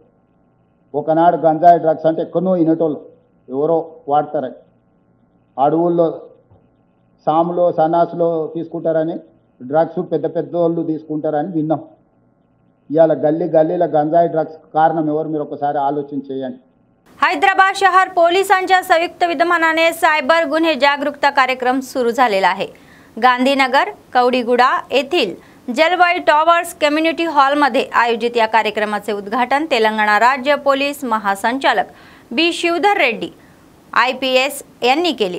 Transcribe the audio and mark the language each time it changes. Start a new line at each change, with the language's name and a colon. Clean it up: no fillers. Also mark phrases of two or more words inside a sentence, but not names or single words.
Telugu: ఒకనాడు గంజాయి డ్రగ్స్ అంటే ఎక్కడో ఇనటోళ్ళు ఎవరో వాడతారని, అడవుల్లో సాములో సన్నాసులో తీసుకుంటారని, డ్రగ్స్ పెద్ద పెద్ద వాళ్ళు తీసుకుంటారని విన్నాం। ఇవాళ గల్లీల గంజాయి డ్రగ్స్ కారణం ఎవరు మీరు ఒకసారి ఆలోచన చేయండి।
Marathi: हैदराबाद शहर पोलिसांच्या संयुक्त विद्यमानाने सायबर गुन्हे जागरूकता कार्यक्रम सुरू झालेला आहे। गांधीनगर कवडीगुडा येथील जलवायू टॉवर्स कम्युनिटी हॉल मध्ये आयोजित या कार्यक्रमाचे उद्घाटन तेलंगणा राज्य पोलीस महासंचालक बी शिवधर रेड्डी IPS यांनी केले।